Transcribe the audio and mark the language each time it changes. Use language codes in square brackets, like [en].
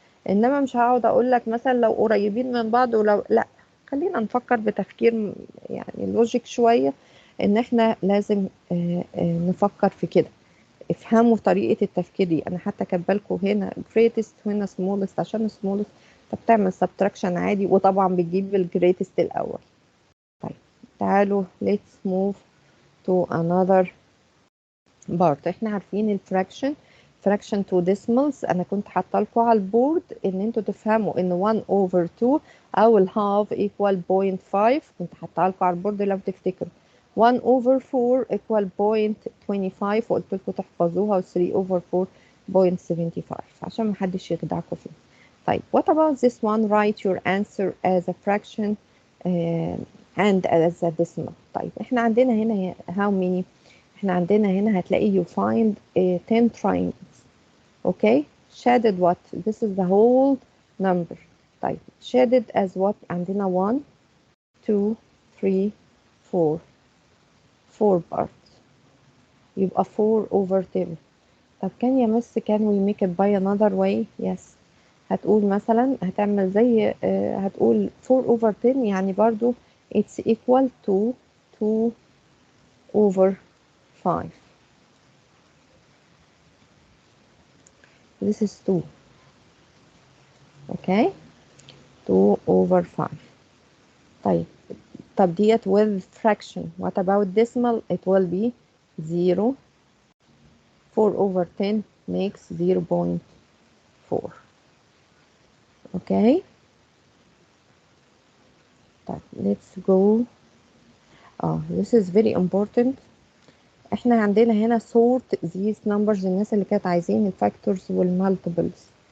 [ar] انما مش هقعد اقول لك مثلا لو قريبين من بعض ولو لا، خلينا نفكر بتفكير يعني لوجيك شويه، ان احنا لازم نفكر في كده. افهموا طريقة التفكير دي. انا حتى كاتبه لكم هنا greatest هنا smallest عشان smallest فبتعمل subtraction عادي، وطبعا بتجيب الجريتست الاول. طيب تعالوا [en] let's move to another part. [ar] احنا عارفين الفراكشن تو decimals، انا كنت حاطه لكم على البورد ان انتوا تفهموا ان 1 over 2 او الهاف equal 0.5، كنت حاطه لكم على البورد لو تفتكروا. 1 over 4 equal 0.25 وقلت لكم تحفظوها، و 3 over 4 0.75 عشان محدش يخدعكم فيه. [en] طيب what about this one? Write your answer as a fraction and as a decimal. [ar] طيب احنا عندنا هنا how many؟ احنا عندنا هنا هتلاقي [en] you find 10 triangles. okay shaded what? This is the whole number. طيب shaded as what؟ عندنا 1 2 3 4 4 parts، يبقى 4 over 10. [ar] طب كان يا مس [en] can we make it by another way؟ yes. [ar] هتقول مثلا هتعمل زي هتقول 4 over 10 يعني برضو [en] it's equal to 2 over 5. this is 2. okay 2 over 5. [ar] طيب طب ديت [en] with fraction. what about decimal؟ it will be 0. 4 over 10 makes 0.4. okay طيب let's go. this is very important. [ar] احنا عندنا هنا [en] sort these numbers. [ar] الناس اللي كانت عايزين الفاكتورز والمالتيبلز.